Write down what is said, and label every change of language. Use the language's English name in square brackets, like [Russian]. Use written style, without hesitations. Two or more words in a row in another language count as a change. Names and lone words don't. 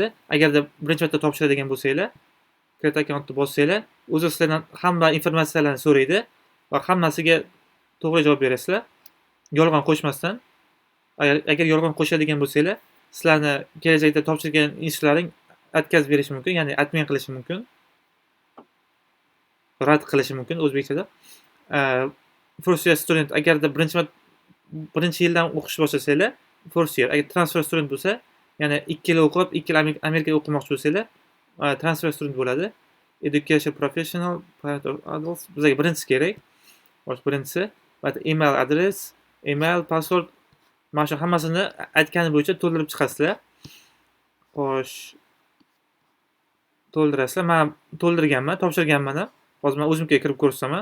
[Uzbek] Agarda birinchi marta topshiradigan bo'lsanglar, [English] create accountni [Uzbek] bossanglar, o'zi sizlardan hamma informatsiyalarni so'raydi va hammasiga to'g'ri javob berasizlar. Yolg'on qo'shmasdan. Agar yolg'on qo'shadigan bo'lsanglar, sizlarni kelajakda topshirgan ishlaring atkazib berishi mumkin, ya'ni admin qilishi mumkin. Rad qilishi mumkin o'zbekchada. [English] First year student [Uzbek] agarda birinchi yildan o'qish boshlasangiz, [English] first year. [Uzbek] Agar [English] transfer student [Uzbek] bo'lsa, ya'ni 2 yil o'qib, 2 yil Amerikada o'qimoqchi bo'lsangiz, [English] transfer student [Uzbek] bo'ladi. [English] Education professional, private or adults. [Uzbek] Bizga birinchisi kerak. Birinchisi, va email adres, email, password, mana shu hammasini aytgani bo'yicha to'ldirib chiqasizlar. Xo'sh, to'ldirasizlar. Men to'ldirganman, topshirganman ham. Hozir men o'zimga kirib ko'rsaman.